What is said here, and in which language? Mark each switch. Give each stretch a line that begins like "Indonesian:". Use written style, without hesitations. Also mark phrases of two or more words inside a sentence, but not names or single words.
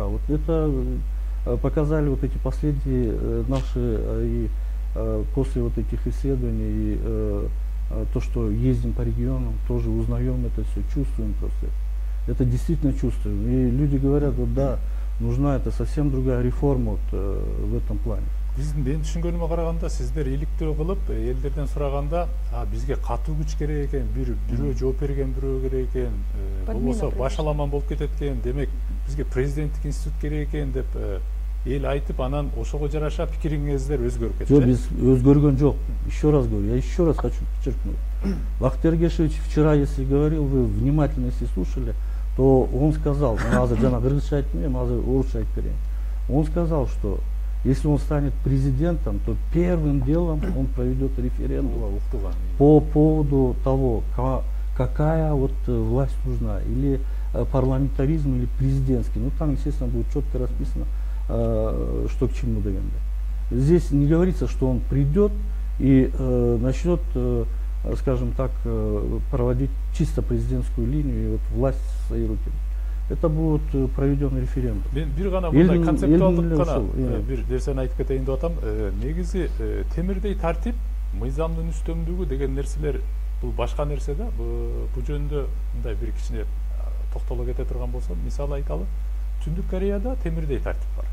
Russian: Вот это показали вот эти последние наши и после вот этих исследований и то, что ездим по регионам, тоже узнаем это все, чувствуем просто. Это действительно чувствуем. И люди говорят, вот да, нужна это совсем другая реформа вот, в этом плане.
Kyrgyz: Биздин мен түшүнгөнүмө караганда сиздер иликтөө кылып элдерден сураганда бизге катуу күч керек экен, бирөө жооп берген бирөө керек экен, болбосо башаламан болуп кетет экен, демек бизге президенттик институт керек экен деп эл айтып, анан ошого жараша пикириңиздер өзгөрүп кетти. Жок, биз өзгөргөн жок.
Russian: Еще раз говорю, я еще раз хочу подчеркнуть. Бактыйыр Эргешевич вчера, если говорил, вы внимательно если слушали, то он сказал, он сказал, что если он станет президентом, то первым делом он проведет референдум по поводу того, какая вот власть нужна, или парламентаризм, или президентский. Ну там, естественно, будет четко расписано, что к чему догонять. Здесь не говорится, что он придет и начнет, скажем так, проводить чисто президентскую линию и вот власть в свои руки. Это будет проведен референдум.
Kyrgyz: Мен бир гана мындай концептуалдык гана бир нерсени айтып кетейин деп атам. Негизи темирдей тартип, мыйзамдын үстөмдүгү деген нерселер бул башка нерсе да. Бул жөнүндө мындай бир кичине токтоло кете турган болсом, мисал айталы, Түндүк Кореяда темирдей тартип бар.